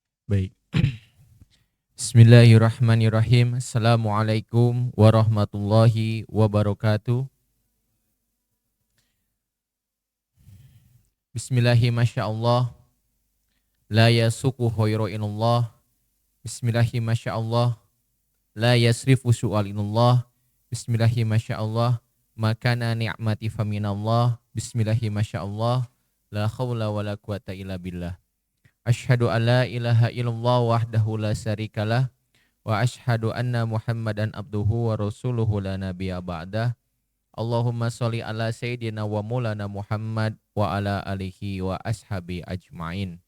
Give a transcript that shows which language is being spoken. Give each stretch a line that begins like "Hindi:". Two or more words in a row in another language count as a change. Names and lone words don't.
Indonesian: Baik.
Arabic: بسم الله الرحمن الرحيم السلام عليكم ورحمة الله وبركاته. بسم الله ما شاء الله. لا يسوق خير إلا الله بسم الله ما شاء الله. لا يصرف السوء إلا الله بسم الله ما شاء الله. ما كان من نعمة فمن الله بسم الله ما شاء الله. لا حول ولا قوة إلا بالله أشهد أن لا إله إلا الله وحده لا شريك له وأشهد أن محمدا عبده ورسوله لا نبي بعده. اللهم صل على سيدنا ومولانا محمد وعلى آله وأصحابه أجمعين.